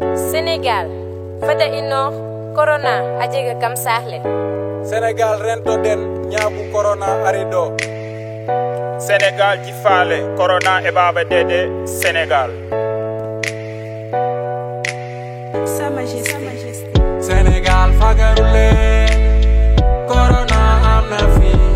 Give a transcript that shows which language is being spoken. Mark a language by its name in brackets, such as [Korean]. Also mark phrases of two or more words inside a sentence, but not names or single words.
[Wolof] Sénégal, fata ino, corona, a jega kam saax le. Sénégal, ren to den, ñaabu corona ari do. Sénégal, ji faale, corona e baaba dede, Sénégal. [French] Sa Majesté. [Wolof] Sénégal, fagaru leen, corona am na fi.